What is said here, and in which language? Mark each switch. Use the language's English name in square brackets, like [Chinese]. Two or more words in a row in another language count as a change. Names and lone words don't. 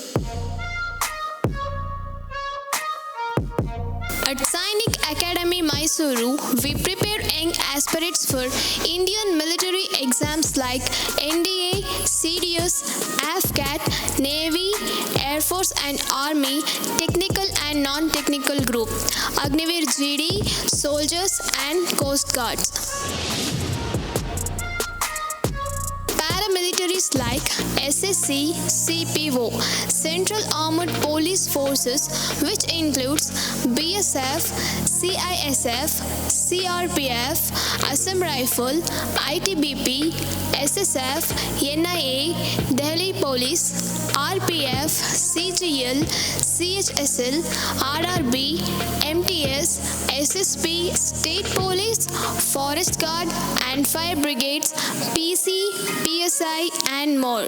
[English] At Sainik Academy, Mysuru, we prepare young aspirants for Indian military exams like NDA, CDS, AFCAT, Navy, Air Force and Army, technical and non-technical group, Agniveer GD, soldiers and Coast Guards. Paramilitary militaries like SSC, CPO, Central Armed Police Forces, which includes BSF, CISF, CRPF, Assam Rifle, ITBP, SSF, NIA, Delhi Police, RPF, CGL, CHSL, RRB, MTS, SSP, State Police, Forest Guard and Fire Brigades, PC, PSI and more.